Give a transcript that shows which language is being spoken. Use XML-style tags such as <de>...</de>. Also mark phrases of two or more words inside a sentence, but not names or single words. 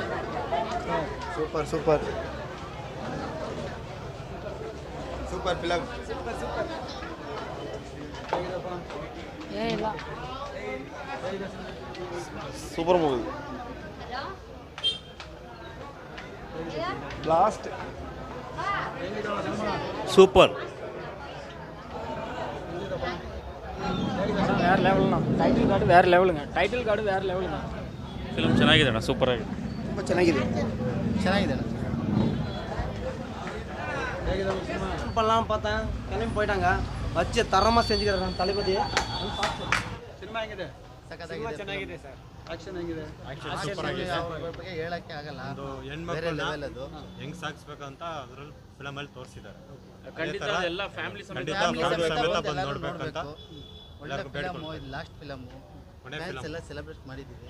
<en>super film. super movie. ಬ್ಲಾಸ್ಟ್. ಸೂಪರ್.</en> <ta>வேறு லெவல்ண்ணா.</ta> <en>title card</en> <ta>வேறு லெவலுங்க.</ta> <kn>ಫಿಲ್ಮ್ ಚೆನ್ನಾಗಿದೆ ಅಣ್ಣ. ಸೂಪರ್ ಆಗಿದೆ. ತುಂಬ ಚೆನ್ನಾಗಿದೆ.</kn> <ta>பண்ணலாம் பார்த்தேன், கிளம்பி போயிட்டாங்க. வச்சு தரமாக செஞ்சுக்கிறேன் தளபதி.</ta> <kn>ಸಿನಿಮಾ ಹೆಂಗಿದೆ? ಚೆನ್ನಾಗಿದೆ ಸರ್. ಆಕ್ಷನ್ ಹೆಂಗಿದೆ? ಬಗ್ಗೆ ಹೇಳಕ್ಕೆ ಆಗಲ್ಲ. ಒಂದು ಹೆಣ್ಮಕ್ಳು ಹೆಂಗ್ ಸಾಗಿಸ್ಬೇಕಂತ ಅದ್ರಲ್ಲಿ ಫಿಲಮಲ್ಲಿ ತೋರಿಸಿದ್ದಾರೆ. ಖಂಡಿತ ಎಲ್ಲ ಫ್ಯಾಮಿಲಿ ಸಮೇತ ಬಂದು ನೋಡ್ಬೇಕಂತ. ಒಳ್ಳೆ ಫಿಲಮ್. ಇದು</kn> <en>last film.</en> <kn>ಫ್ಯಾನ್ಸ್ ಎಲ್ಲ ಸೆಲೆಬ್ರೇಟ್ ಮಾಡಿದ್ದೀವಿ.</kn>